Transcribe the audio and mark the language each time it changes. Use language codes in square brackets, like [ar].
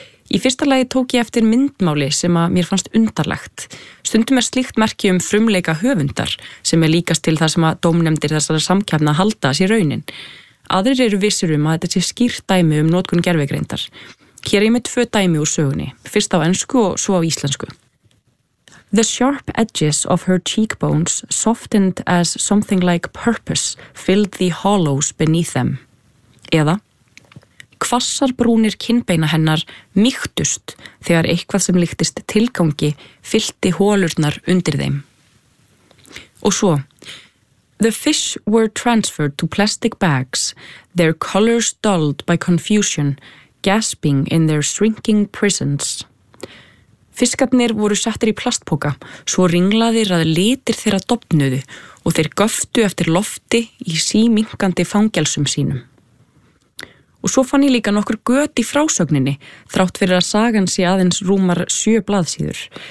[is] Í fyrsta lagi tók ég eftir myndmáli sem að mér fannst undarlegt. Stundum slíkt merki frumleika höfundar sem líkast til það sem að dómnefndir þessara samkeppna halda sér raunin. Aðrir eru vissir að þetta sé skýrt dæmi notkun gervigreindar. Hér ég með tvö dæmi úr sögunni, fyrst á ensku og svo á íslensku. [en] The sharp edges of her cheekbones softened as something like purpose filled the hollows beneath them. [is] Eða Hvassar brúnir kinnbeina hennar mýktust þegar eitthvað sem líktist tilgangi fyllti holurnar undir þeim. Og svo [en] The fish were transferred to plastic bags, their colors dulled by confusion, gasping in their shrinking prisons. [is] Fiskarnir voru settir í plastpoka, svo ringlaðir að litir þeirra dofnuðu og þeir göftu eftir lofti í síminkandi fangelsum sínum. Og svo fann ég líka nokkur göt í frásögninni, þrátt fyrir að sagan sé aðeins rúmar sjö blaðsíður.